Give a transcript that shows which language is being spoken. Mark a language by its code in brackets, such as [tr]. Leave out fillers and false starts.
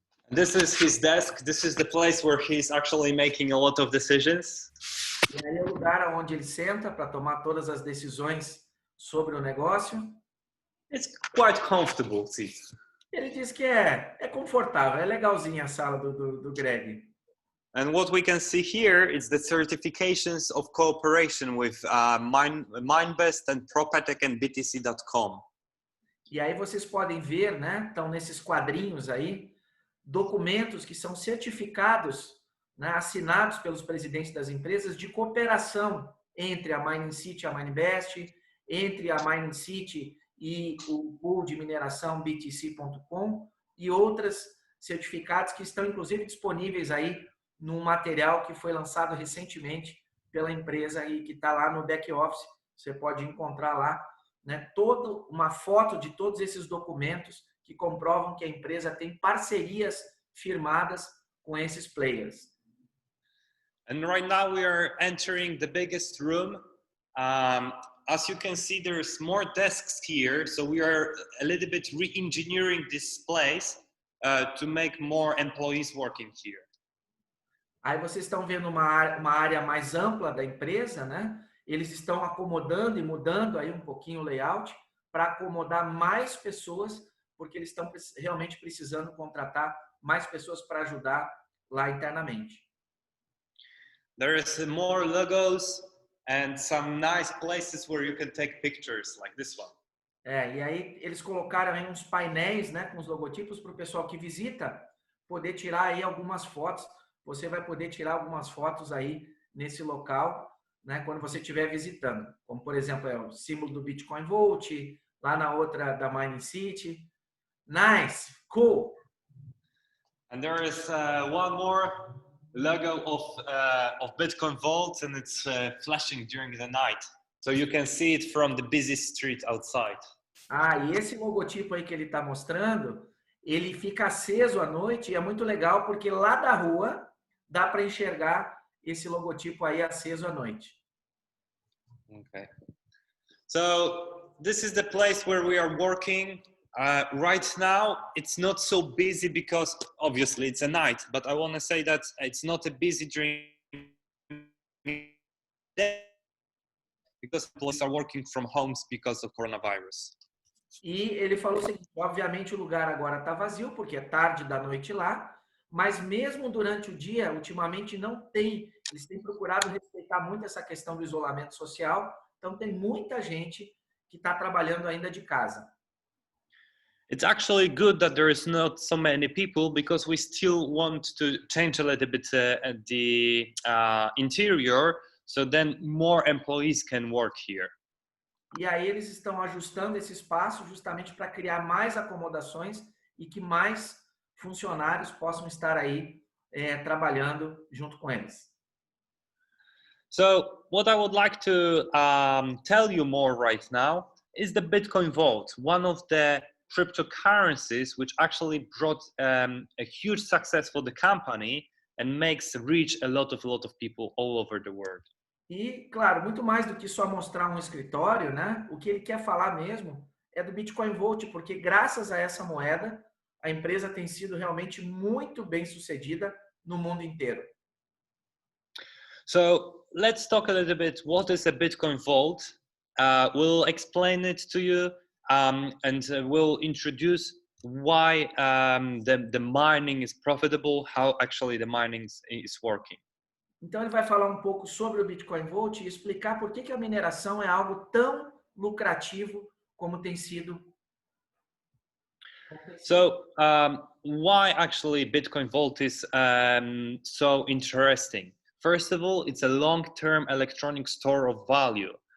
[en] This is his desk. This is the place where he's actually making a lot of decisions. [pt] E aí é o lugar onde ele senta para tomar todas as decisões sobre o negócio. [en] It's quite comfortable, see. [pt] Ele diz que é confortável, é legalzinha a sala do Greg. [en] And what we can see here is the certifications of cooperation with Minebest and Propetech and BTC.com. [pt] E aí vocês podem ver, né? Estão nesses quadrinhos aí, documentos que são certificados, né, assinados pelos presidentes das empresas de cooperação entre a MiningCity e a Minebest, entre a MiningCity e o pool de mineração BTC.com e outros certificados que estão inclusive disponíveis aí num material que foi lançado recentemente pela empresa aí que está lá no back office. Você pode encontrar lá, né, toda uma foto de todos esses documentos que comprovam que a empresa tem parcerias firmadas com esses players. [en] And right now we are entering the biggest room. As you can see, there's more desks here, so we are a little bit re-engineering this place to make more employees working here. [pt] Aí vocês estão vendo uma área mais ampla da empresa, né? Eles estão acomodando e mudando aí um pouquinho o layout para acomodar mais pessoas, porque eles estão realmente precisando contratar mais pessoas para ajudar lá internamente. [en] There is more logos and some nice places where you can take pictures, like this one. [pt] E aí eles colocaram aí uns painéis, né, com os logotipos para o pessoal que visita poder tirar aí algumas fotos. Você vai poder tirar algumas fotos aí nesse local, né, quando você estiver visitando. Como, por exemplo, o símbolo do Bitcoin Vault, lá na outra da MiningCity. [en] Nice, cool. And there is one more logo of Bitcoin Vault, and it's flashing during the night. So you can see it from the busy street outside. [pt] E esse logotipo aí que ele está mostrando, ele fica aceso à noite e é muito legal porque lá da rua dá para enxergar esse logotipo aí aceso à noite. [en] Okay. So this is the place where we are working. Right now, it's not so busy because obviously it's a night, but I want to say that it's not a busy during day because people are working from homes because of coronavirus. [pt] E ele falou o seguinte, obviamente o lugar agora está vazio porque é tarde da noite lá, mas mesmo durante o dia, ultimamente não tem, eles têm procurado respeitar muito essa questão do isolamento social, então tem muita gente que está trabalhando ainda de casa. [en] It's actually good that there is not so many people because we still want to change a little bit the interior, so then more employees can work here. [pt] E aí eles estão ajustando esse espaço justamente para criar mais acomodações e que mais funcionários possam estar aí trabalhando junto com eles. [en] So what I would like to tell you more right now is the Bitcoin Vault, one of the cryptocurrencies which actually brought a huge success for the company and makes reach a lot of people all over the world. [pt] E, claro, muito mais do que só mostrar um escritório, né? O que ele quer falar mesmo é do Bitcoin Vault, porque graças a essa moeda, a empresa tem sido realmente muito bem sucedida no mundo inteiro. [en] So let's talk a little bit what is a Bitcoin Vault. We'll explain it to you and we'll introduce why the mining is profitable, how actually the mining is working. [pt] Então ele vai falar um pouco sobre o Bitcoin Vault e explicar por que a mineração é algo tão lucrativo como tem sido. [en] So why actually Bitcoin Vault is so interesting? First of all, it's a long-term electronic store of value.